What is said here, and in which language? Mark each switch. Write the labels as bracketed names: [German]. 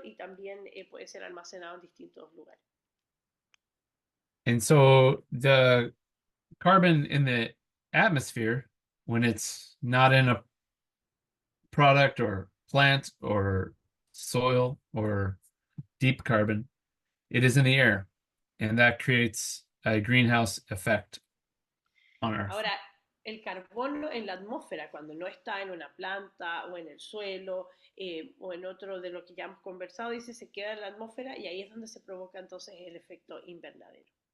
[Spanish] Y también puede ser almacenado en distintos lugares. [English] And so the carbon in the atmosphere, when it's not in a product or plant or soil or deep carbon, it is in the air, and that creates a greenhouse effect on Earth. [Spanish] Ahora, el carbono en la atmósfera, cuando no está en una planta o en el suelo o en otro de lo que ya hemos conversado, dice, se queda en la atmósfera y ahí es donde se provoca entonces el efecto invernadero.